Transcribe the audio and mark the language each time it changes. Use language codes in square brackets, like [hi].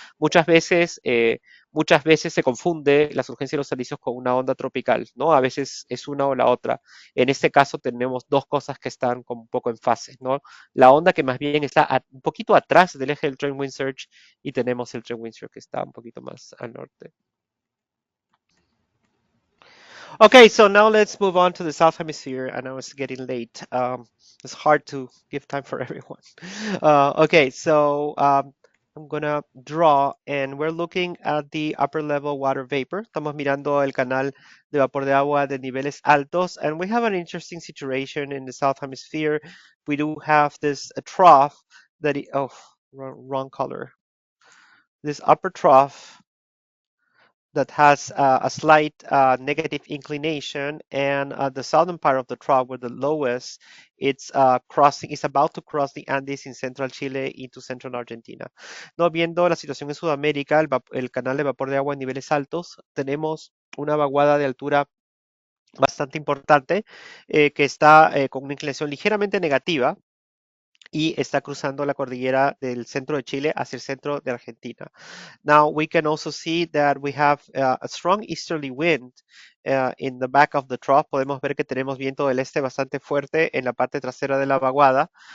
[es] Muchas veces, muchas veces se confunde las urgencias de los alisios con una onda tropical, ¿no? A veces es una o la otra. En este caso tenemos dos cosas que están como un poco en fase, ¿no? La onda que más bien está un poquito atrás del eje del trend wind surge y tenemos el trend wind surge que está un poquito más al norte. [en] Okay, so now let's move on to the South Hemisphere. I know it's getting late. It's hard to give time for everyone. Okay, so I'm gonna draw, and we're looking at the upper level water vapor. [es] Estamos mirando el canal de vapor de agua de niveles altos, and we have an interesting situation in the South Hemisphere. [en] We do have this trough oh, wrong color. This upper trough that has a slight negative inclination, and the southern part of the trough, where the lowest, it's about to cross the Andes in central Chile into central Argentina. [es] No, viendo la situación en Sudamérica, el canal de vapor de agua en niveles altos, tenemos una vaguada de altura bastante importante que está con una inclinación ligeramente negativa y está cruzando la cordillera del centro de Chile hacia el centro de Argentina. [en] Now we can also see that we have a strong easterly wind in the back of the trough. [es] Podemos ver que tenemos viento del este bastante fuerte en la parte trasera de la vaguada.